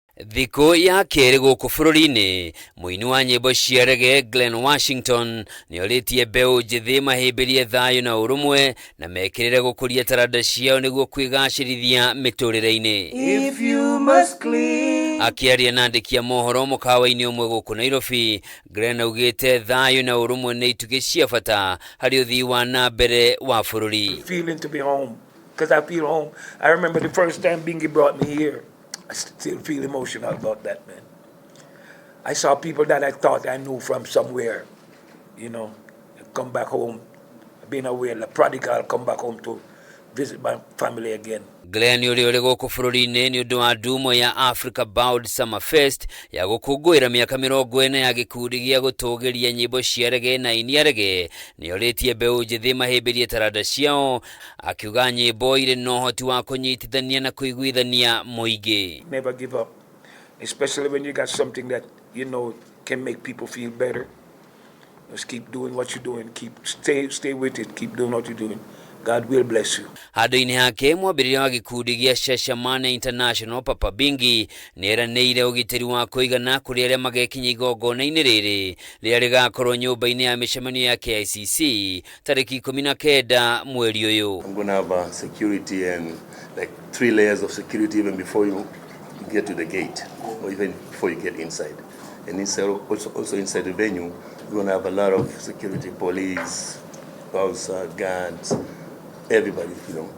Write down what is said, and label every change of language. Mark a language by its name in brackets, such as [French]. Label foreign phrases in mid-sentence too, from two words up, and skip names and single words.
[Kikuyu] Thiko ya kere guku bururi-ini muini wa nyimbo cia reggae Glen Washington nioritie mbeũ njithi mahimbirie thayu na urumwe na mekirire gukuria taranda ciao niguo kwigacirithia miturire-ini. [English] If you must clean. [Kikuyu] Akiaria na andiki a mohoro mukawa-ini umwe guku Nairobi, Glen augite thayu na urumwe ni itugi cia bata hari uthii wa nambere wa bururi. [English] Feeling to be home, because I feel home. I remember the first time Bingy brought me here. I still feel emotional about that, man. I saw people that I thought I knew from somewhere, you know, come back home, being away, like prodigal, come back home to visit my family again. [Kikuyu] Glen uri guku bururi-ini ni undu wa ndumo ya Africa Bound Summer Fest ya gukungwira miaka 40 ya gikundi gia gutugiria nyimbo cia reggae na ini ya reggae nioritie mbeũ njithi mahimbirie taranda ciao, akiuga nyimbo iri na uhoti wa kunyitithania na kuiguithania muingi. [English] Never give up, especially when you got something that you know can make people feel better. Just keep doing what you're doing, stay with it, keep doing what you're doing. God will bless you. [Kikuyu] Hado-ini hake mwambiriria wa gikundi gia Shashamane International Papa Bingi nieranĩire ũgitĩri wa kũigana kũrĩ arĩa magekinya igongona-inĩ rĩrĩ rĩrĩa rĩgakorwo nyũmba-inĩ ya mĩcemanio ya KICC tarĩki 19 mweri ũyũ. [English] I'm going to have security and like 3 layers of security even before you get to the gate or even before you get inside. And inside, also inside the venue, we're going to have a lot of security, police, bouncer, guards, everybody, you know.